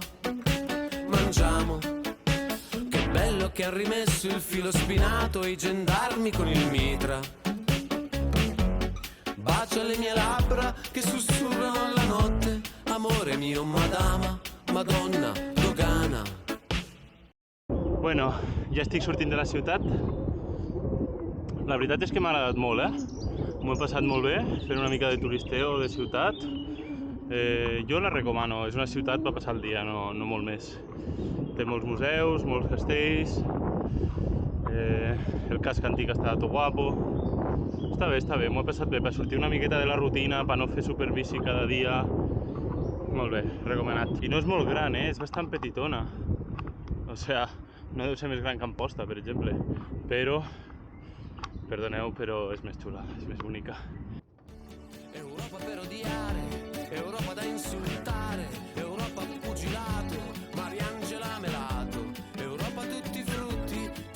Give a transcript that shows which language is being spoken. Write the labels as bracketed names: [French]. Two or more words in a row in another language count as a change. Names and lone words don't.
[Italian] Mangiamo. Bello che ha rimesso il filo spinato e i gendarmi con il mitra. Bacia le mie labbra che sussurrano alla notte. Amore mio, madama, madonna, dogana. [Catalan] Bueno, ja estic sortint de la ciutat. La veritat és que m'ha agradat molt, M'ho he passat molt bé, fent una mica de turisteo de ciutat. Jo la recomano, és una ciutat per passar el dia, no molt més. Té molts museus, molts castells, el casc antic està tot guapo. Està bé, m'ho he passat bé, per sortir una miqueta de la rutina, per no fer superbici cada dia. Molt bé, recomanat. I no és molt gran, és bastant petitona. O sigui, no deu ser més gran que Amposta, per exemple. Però, perdoneu, però és més xula, és més bonica. [Italian] Europa per odiare, Europa da insultare, Europa pugilato, Mariangela Melato, Europa tutti i frutti, tra